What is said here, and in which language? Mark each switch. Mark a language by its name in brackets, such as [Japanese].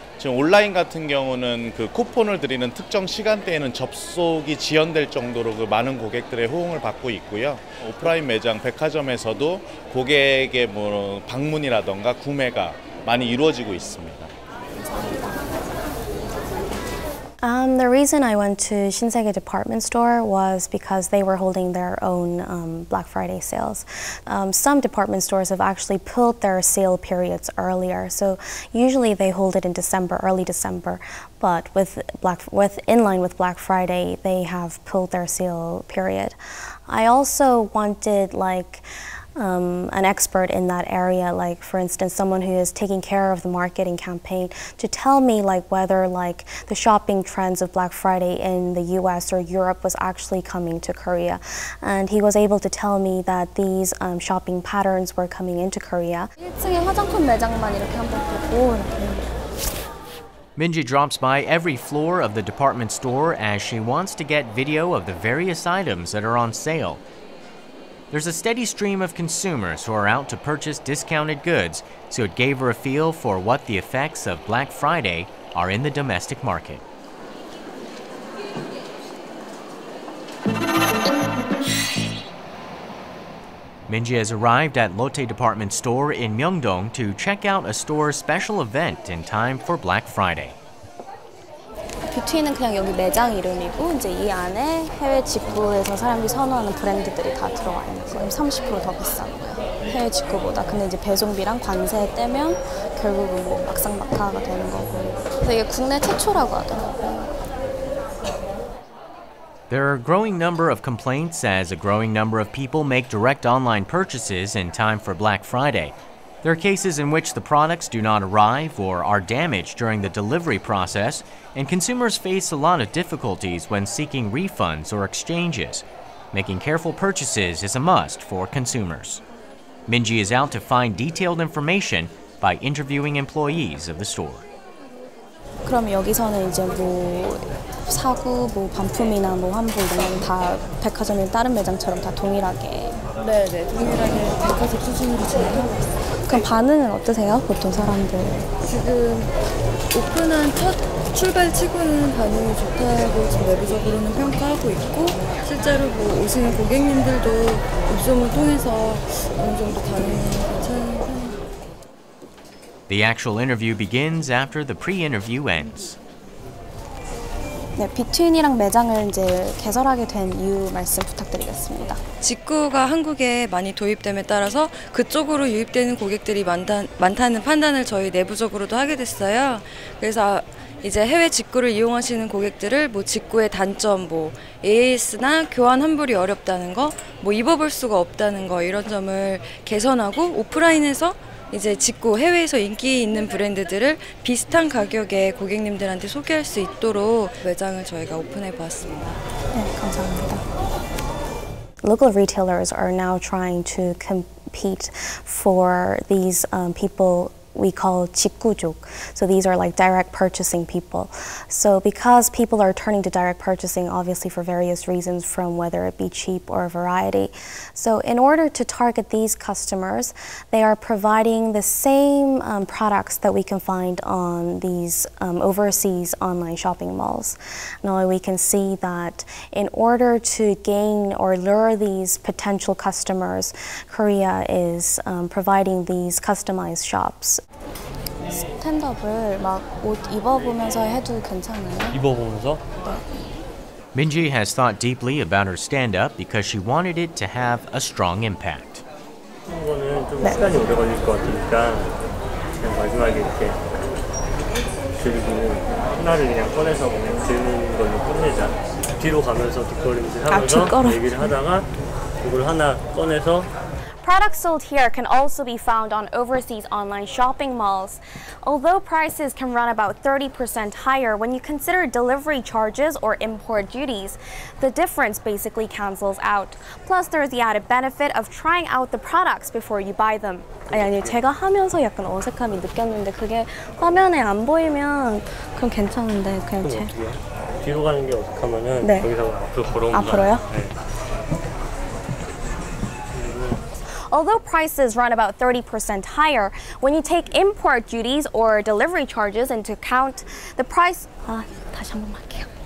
[Korean] 지금 온라인 같은 경우는 그 쿠폰을 드리는 특정 시간대에는 접속이 지연될 정도로 그 많은 고객들의 호응을 받고 있고요. 오프라인 매장, 백화점에서도 고객의 뭐 방문이라던가 구매가 많이 이루어지고 있습니다. [English] The reason I went to Shinsegae department store was because they were holding their own Black Friday sales. Some department stores have actually pulled their sale periods earlier, so usually they hold it in December, early December. But in line with Black Friday, they have pulled their sale period. I also wanted an expert in that area, like for instance someone who is taking care of the marketing campaign, to tell me whether the shopping trends of Black Friday in the US or Europe was actually coming to Korea. And he was able to tell me that these shopping patterns were coming into Korea. [Korean] 1층에 화장품 매장만 이렇게 한번 보고 [English] Minji drops by every floor of the department store as she wants to get video of the various items that are on sale. There's a steady stream of consumers who are out to purchase discounted goods, so it gave her a feel for what the effects of Black Friday are in the domestic market. Minji has arrived at Lotte Department Store in Myeongdong to check out a store's special event in time for Black Friday. [Korean] 뷰티는 그냥 여기 매장 이름이고 이제 이 안에 해외 직구에서 사람들이 선호하는 브랜드들이 다 들어와 있는 거예요. 30% 더 비싼 거예요. 해외 직구보다. 근데 이제 배송비랑 관세 떼면 결국은 뭐 막상막하가 되는 거고. 그래서 이게 국내 최초라고 하더라고요. [English] There are a growing number of complaints as a growing number of people make direct online purchases in time for Black Friday. There are cases in which the products do not arrive or are damaged during the delivery process, and consumers face a lot of difficulties when seeking refunds or exchanges. Making careful purchases is a must for consumers. Minji is out to find detailed information by interviewing employees of the store. [Korean] 그럼 여기서는 이제 뭐 사구, 뭐 반품이나 뭐 환불 이런 건 다 백화점이나 다른 매장처럼 다 동일하게. 네네, 동일하게 백화점 수준으로 진행하고 있어요. 그럼 반응은 어떠세요, 보통 사람들? 지금 오픈한 첫 출발치고는 반응이 좋다고 지금 내부적으로는 평가하고 있고, 실제로 뭐 오시는 고객님들도 입소문을 통해서 어느 정도 반응이 괜찮은 편입니다. [English] The actual interview begins after the pre-interview ends. [Korean] 네, 비트윈이랑 매장을 이제 개설하게 된 이유 말씀 부탁드리겠습니다. 직구가 한국에 많이 도입됨에 따라서 그쪽으로 유입되는 고객들이 많다는 판단을 저희 내부적으로도 하게 됐어요. 그래서 이제 해외 직구를 이용하시는 고객들을 뭐 직구의 단점, 뭐 AS나 교환 환불이 어렵다는 거, 뭐 입어볼 수가 없다는 거, 이런 점을 개선하고 오프라인에서 이제 직구 해외에서 인기 있는 브랜드들을 비슷한 가격에 고객님들한테 소개할 수 있도록 매장을 저희가 오픈해 보았습니다. 네, 감사합니다. [English] Local retailers are now trying to compete for these people we call 직구족. So these are like direct purchasing people. So because people are turning to direct purchasing, obviously for various reasons, from whether it be cheap or variety. So in order to target these customers, they are providing the same products that we can find on these overseas online shopping malls. Now we can see that in order to gain or lure these potential customers, Korea is providing these customized shops. [Korean] 스탠드업을 막 옷 입어보면서 해도 괜찮아요? 입어보면서? 네. [English] Minji has thought deeply about her stand-up because she wanted it to have a strong impact. [Korean] 이거는 좀 시간이 오래 걸릴 것 같으니까 그냥 마지막에 이렇게 들고 하나를 그냥 꺼내서 그냥 드는 걸로 끝내자. 뒤로 가면서 뒷걸음질 하면서 얘기를 하다가 이걸 하나 꺼내서. [English] Products sold here can also be found on overseas online shopping malls. Although prices can run about 30% higher when you consider delivery charges or import duties, the difference basically cancels out. Plus, there's the added benefit of trying out the products before you buy them. [Korean] 아니, 제가 하면서 약간 어색함이 느꼈는데 그게 화면에 안 보이면 그럼 괜찮은데 그냥 제... 뒤로 가는 게 어색하면은 네. 여기서 앞으로 걸어온다. 앞으로요? 네. [English] Although prices run about 30% higher, when you take import duties or delivery charges into account, the price... [Korean] 다시 한 번만 할게요.